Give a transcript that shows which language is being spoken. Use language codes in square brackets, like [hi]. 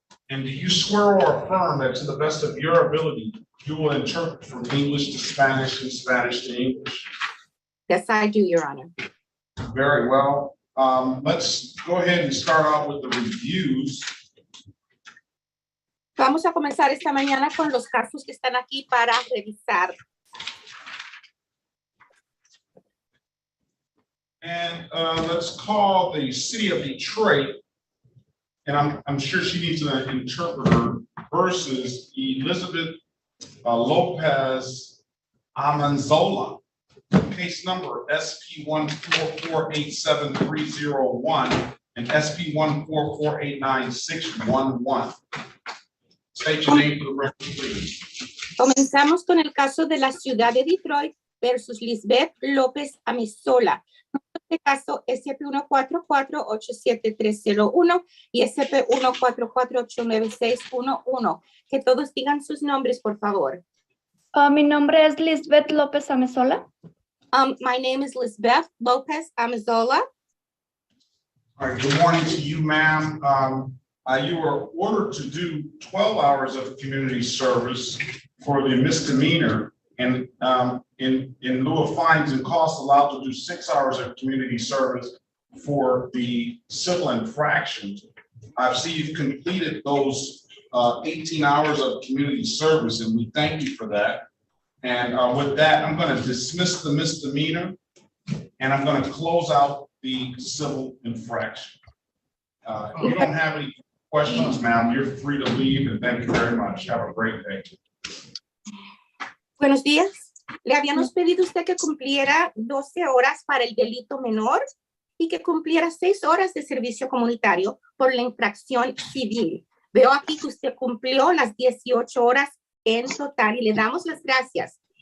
[en] And do you swear or affirm that to the best of your ability, you will interpret from English to Spanish and Spanish to English? Yes, I do, Your Honor. Very well. Let's go ahead and start off with the reviews. [es] Vamos a comenzar esta mañana con los casos que están aquí para revisar. [en] And let's call the city of Detroit, and I'm sure she needs an interpreter, versus Elizabeth Lopez Amanzola. Case number SP 14487-301 and SP 14489-611. State your name for the record, please. [es] Comenzamos con el caso de la ciudad de Detroit versus Lisbeth López Amizola. Este caso SP 144-87301 y SP 144-89611. Que todos digan sus nombres, por favor. Mi nombre es Lisbeth López Amizola. [en] My name is Lisbeth López Amizola. All right, good morning to you, ma'am. You were ordered to do 12 hours of community service for the misdemeanor, and in lieu of fines and costs, allowed to do 6 hours of community service for the civil infractions. I see you've completed those 18 hours of community service, and we thank you for that. And with that, I'm going to dismiss the misdemeanor, and I'm going to close out the civil infraction. If you don't have any questions, ma'am, you're free to leave, and thank you very much. Have a great day. [es] Buenos días. Le habíamos pedido a usted que cumpliera 12 horas para el delito menor y que cumpliera 6 horas de servicio comunitario por la infracción civil. Veo aquí que usted cumplió las 18 horas en total y le damos las gracias.